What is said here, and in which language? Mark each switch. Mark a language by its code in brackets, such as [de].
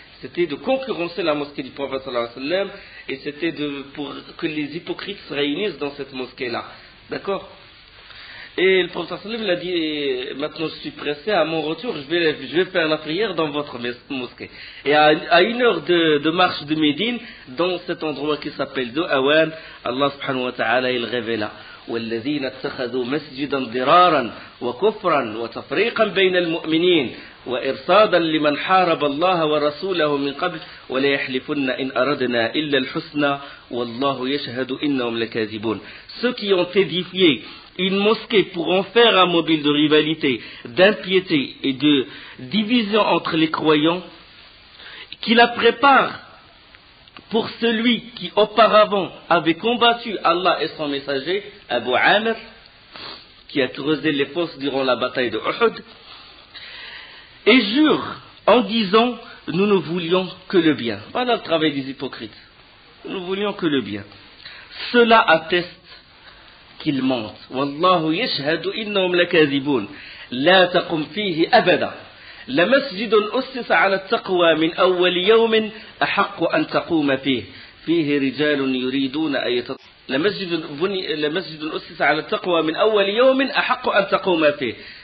[fr] C'était de concurrencer la mosquée du prophète sallallahu alayhi wa sallam et c'était pour que les hypocrites se réunissent dans cette mosquée-là. D'accord ? Et le prophète sallallahu alayhi wa sallam a dit, maintenant je suis pressé, à mon retour, je vais faire la prière dans votre mosquée. Et à 1 heure de marche de Médine, dans cet endroit qui s'appelle Awan, Allah subhanahu wa ta'ala, il révéla. [ar] والذين اتخذوا مسجدا ضرارا وكفرا وتفريقا بين المؤمنين وإرصادا لمن حارب الله ورسوله من قبل ولا يحلفن إن أردنا إلا الحسنى والله يشهد إنهم لكاذبون. [fr] Ceux qui ont édifié une mosquée pour en faire un mobile de rivalité, d'impiété et de division entre les croyants, qui la prépare pour celui qui auparavant avait combattu Allah et son messager, Abu Amir, qui a creusé les fosses durant la bataille de Uhud, et jure en disant, nous ne voulions que le bien. Voilà le travail des hypocrites. Nous ne voulions que le bien. Cela atteste qu'ils mentent. [ar] Wallahu yashhadu innahum lakazibun. La taqum fihi abada. لمسجد أسس على التقوى من أول يوم أحق أن تقوم فيه رجال يريدون أن لمسجد أسس على التقوى من أول يوم أحق أن تقوم فيه.